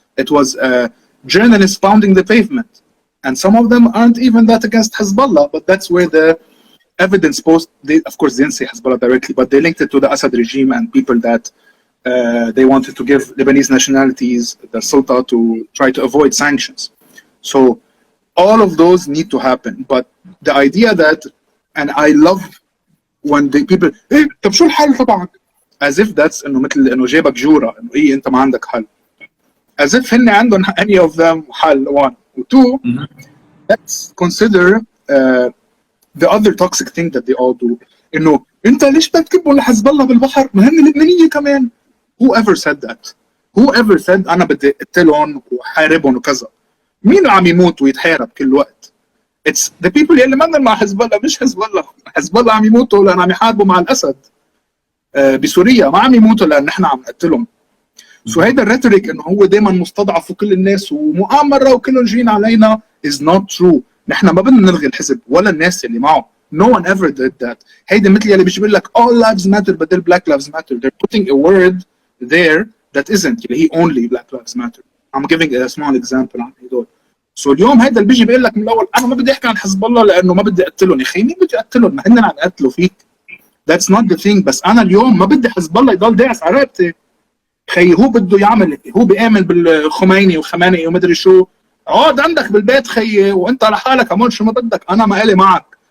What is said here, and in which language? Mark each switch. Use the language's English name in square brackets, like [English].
[English] It was journalists pounding the pavement. And some of them aren't even that against Hezbollah, but that's where the evidence of course, they didn't say Hezbollah directly, but they linked it to the Assad regime and people that they wanted to give Lebanese nationalities the sulta to try to avoid sanctions. So all of those need to happen. But the idea that, and I love when the people, [Arabic] إيه طب شو الحل تبعك? [English] As if that's [Arabic] إنه مثل إنه جيبك جورة إنه إيه أنت ما عندك حل. [English] As if [Arabic] هن عندهم [English] any of them حل. One. Two, let's consider the other toxic thing that they all do. [Arabic] إنه أنت ليش بتكبوا لحزب الله بالبحر؟ ما هن لبنانية كمان. [English] Whoever said that? Whoever said [Arabic] أنا بدي أقتلهم وحاربهم وكذا؟ مين اللي عم يموت ويتحارب كل وقت؟ [English] It's the people [Arabic] اللي منن مع حزب الله مش حزب الله. حزب الله عم يموتوا لأن عم يحاربوا مع الأسد بسوريا، ما عم يموتوا لأن نحن عم نقتلهم. سو هيدا الريتوريك إنه هو دائما مستضعف وكل الناس ومؤامرة وكلهم جايين علينا [English] is not true. [Arabic] نحن ما بدنا نلغي الحزب ولا الناس اللي معه. [English] No one ever did that. [Arabic] هيدا مثل اللي بيجي بيقول لك [English] all lives matter [Arabic] بدل [English] black lives matter. They're putting a word there that isn't. [Arabic] اللي هي [English] only black lives matter. I'm giving a small example [Arabic] عن هدول. سو اليوم هيدا اللي بيجي بيقول لك من الاول انا ما بدي احكي عن حزب الله لانه ما بدي اقتلهم. يا اخي مين بدي اقتلهم؟ ما هن عم يقتلوا فيك. [English] That's not the thing. [Arabic] بس انا اليوم ما بدي حزب الله يضل داعس على رقبتي. خي هو بده يعمل، هو بيآمن بالخميني وخمانئي وما ادري شو. اقعد عندك بالبيت خيي وانت لحالك اعمل شو ما بدك، انا ما الي معك.